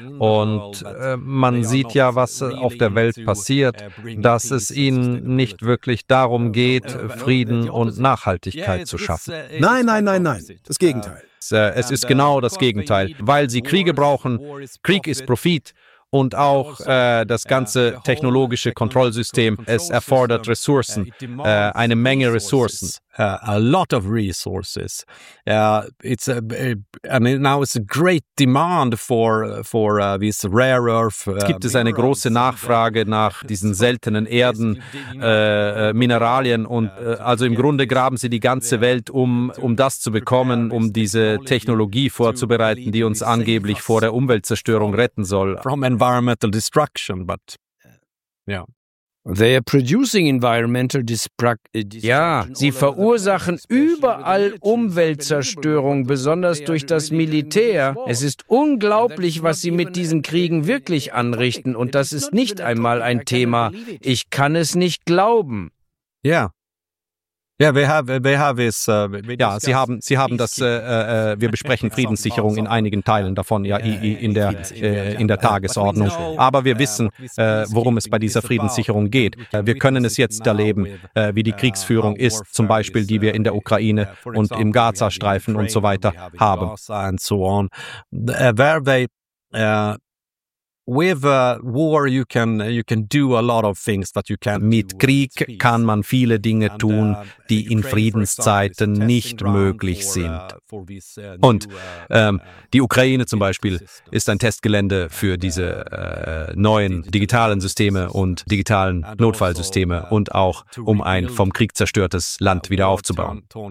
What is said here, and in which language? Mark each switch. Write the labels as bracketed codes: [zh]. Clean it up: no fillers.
[de] Und man sieht ja, was auf der Welt passiert, dass es ihnen nicht wirklich darum geht, Frieden und Nachhaltigkeit zu schaffen. Nein. Das Gegenteil. Es ist genau das Gegenteil. Weil sie Kriege brauchen, Krieg ist Profit. Und auch das ganze technologische Kontrollsystem, es erfordert Ressourcen, eine Menge Ressourcen. [en] A lot of resources. It's now it's a great demand for these rare earth. [de] Es gibt eine große Nachfrage nach diesen seltenen Erden, Mineralien, und also im Grunde graben sie die ganze Welt um das zu bekommen, um diese Technologie vorzubereiten, die uns angeblich vor der Umweltzerstörung retten soll. [en] From environmental destruction, but yeah. They are producing environmental destruction. [de] Ja, sie verursachen überall Umweltzerstörung, besonders durch das Militär. Es ist unglaublich, was sie mit diesen Kriegen wirklich anrichten, und das ist nicht einmal ein Thema. Ich kann es nicht glauben. [en] Ja. Yeah. Yeah, we have this, [de] ja, sie haben das, wir besprechen Friedenssicherung in einigen Teilen davon, ja, in der Tagesordnung. Aber wir wissen, worum es bei dieser Friedenssicherung geht. Wir können es jetzt erleben, wie die Kriegsführung ist, zum Beispiel die wir in der Ukraine und im Gaza-Streifen und so weiter haben. [en] And so on. Where they, With war you can do a lot of things that you can't. [de] Mit Krieg kann man viele Dinge tun, die in Friedenszeiten nicht möglich sind. Und die Ukraine zum Beispiel ist ein Testgelände für diese neuen digitalen Systeme und digitalen Notfallsysteme und auch um ein vom Krieg zerstörtes Land wieder aufzubauen.